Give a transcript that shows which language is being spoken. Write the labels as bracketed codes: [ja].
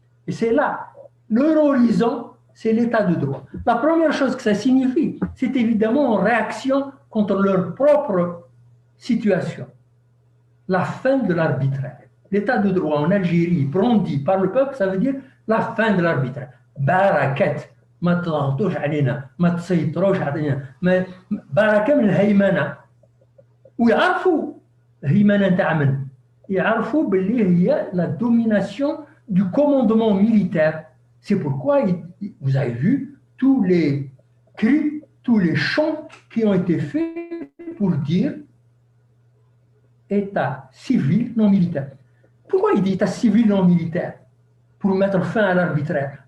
[fr] Et c'est là, leur horizon, c'est l'état de droit. La première chose que ça signifie, c'est évidemment en réaction contre leur propre situation. La fin de l'arbitraire. L'état de droit en Algérie, brandi par le peuple, ça veut dire la fin de l'arbitraire. [ar] Barakat, ma tضغطوش علينا, ma تسيطروش علينا, بركة من الهيمنة. ويعرفوا الهيمنة نتاع من؟ يعرفوا باللي هي [fr] la domination du commandement militaire. C'est pourquoi vous avez vu tous les cris, tous les chants qui ont été faits pour dire État civil non militaire. Pourquoi il dit État civil non militaire? Pour mettre fin à l'arbitraire.